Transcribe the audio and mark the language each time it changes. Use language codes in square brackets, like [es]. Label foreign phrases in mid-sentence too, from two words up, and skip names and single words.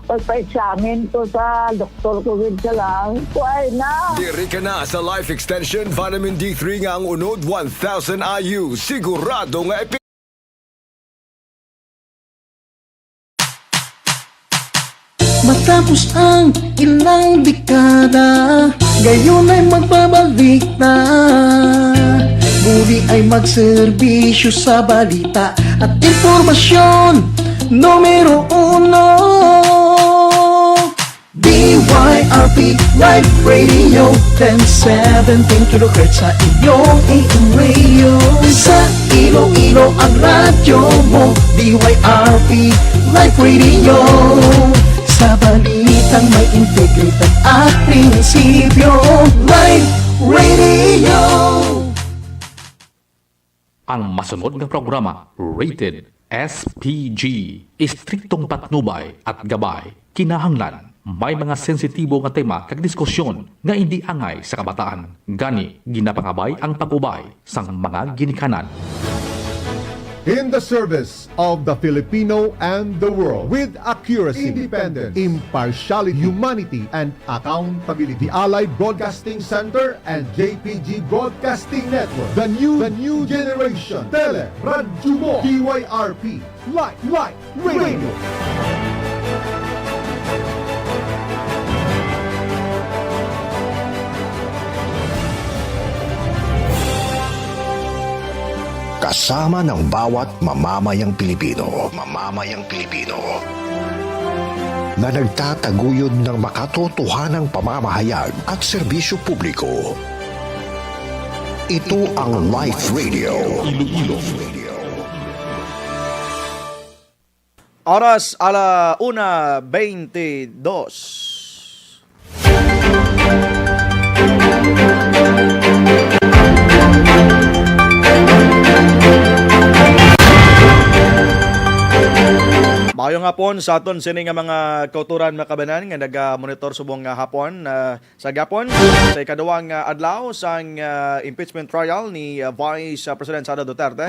[hil] Pagpa-examine ko sa doktor ko din sa lung. Kuhay na! Diri ka na sa Life Extension Vitamin D3 nga ang unod 1,000 IU. Sigurado nga [tl] Matapos ang ilang dekada, gayon ay magbabalik na. Muli ay magserbisyo sa balita at impormasyon. Numero 1, DYRP Live Radio 1017 kHz sa iyong [en] AM radio. [tl] Sa Iloilo ang radyo mo, DYRP Live Radio. Sa balitang may integridad at prinsipyo, Live Radio. [hil] Ang masunod ng programa, [en] rated SPG, [hil] istriktong patnubay at gabay, kinahanglan, may mga sensitibo nga tema kag diskusyon nga hindi angay sa kabataan. Gani, ginapangabay ang pag-ubay sang mga ginikanan. [en] in the service of the Filipino and the world with accuracy, independence, impartiality, humanity, and accountability. The Allied Broadcasting Center and JPG Broadcasting Network. The new generation. [tl] Tele, Radyo Mo, DYRP, Live Radio. Kasama ng bawat mamamayang Pilipino na nagtataguyod ng makatotohanang pamamahayag at serbisyo publiko. Ito ang Life Radio. Iloilo. Oras 1:22. [hil] Mayong hapon sa aton sini nga mga kauturan makabanan nga naga-monitor subong nga hapon sa gapon sa ikaduhang adlaw sang impeachment trial ni Vice President Sara Duterte.